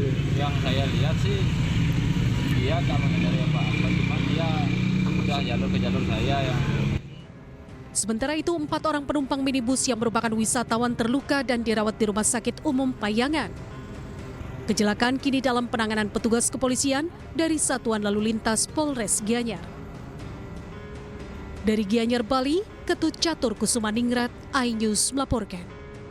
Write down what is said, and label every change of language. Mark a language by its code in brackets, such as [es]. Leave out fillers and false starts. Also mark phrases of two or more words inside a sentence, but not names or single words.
[id] Yang saya lihat sih dia tak menghindari apa-apa, cuma dia udah jalur ke jalur saya yang. Sementara itu, 4 orang penumpang minibus yang merupakan wisatawan terluka dan dirawat di Rumah Sakit Umum Payangan. Kecelakaan kini dalam penanganan petugas kepolisian dari Satuan Lalu Lintas Polres Gianyar. Dari Gianyar, Bali, Ketut Catur Kusumaningrat, iNews melaporkan.